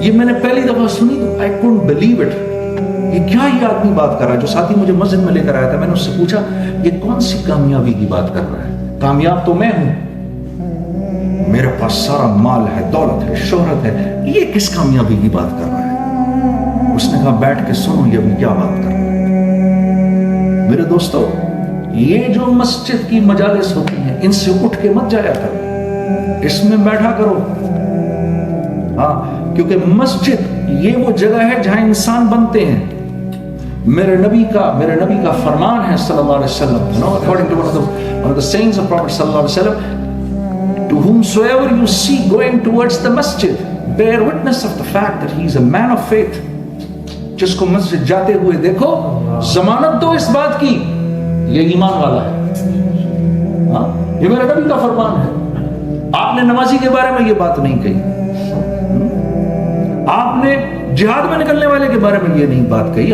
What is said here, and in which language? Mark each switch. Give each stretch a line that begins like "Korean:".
Urdu: یہ میں نے پہلی دفعہ سنی تو
English: I couldn't believe it.
Urdu: یہ کیا یہ آدمی بات کر رہا ہے؟ جو ساتھی مجھے مسجد میں لے کر آیا تھا, میں نے اس سے پوچھا یہ کون سی کامیابی کی بات کر رہا ہے؟ کامیاب تو میں ہوں, میرے پاس سارا مال ہے, دولت ہے, شہرت ہے, یہ کس کامیابی کی بات کر رہا ہے؟ اس نے کہا بیٹھ کے سنو یہ ابھی کیا بات کر رہا ہے. میرے دوستو, یہ جو مسجد کی مجالس ہوتی ہیں ان سے اٹھ کے مت جایا کرو, اس میں بیٹھا کرو. ہاں, کیونکہ مسجد یہ وہ جگہ ہے جہاں انسان بنتے ہیں. میرے نبی کا فرمان ہے
English: صلی اللہ علیہ وسلم, according to one of the sayings of Prophet صلی اللہ علیہ وسلم, to whomsoever you see going towards the masjid, bear witness of the fact that he is a man of faith.
Urdu: جس کو مسجد جاتے ہوئے دیکھو, ضمانت دو اس بات کی یہ ایمان والا ہے. ہاں, یہ میرے نبی کا فرمان ہے. آپ نے نمازی کے بارے میں یہ بات نہیں کہی, آپ نے جہاد میں نکلنے والے کے بارے میں یہ نہیں بات کہی.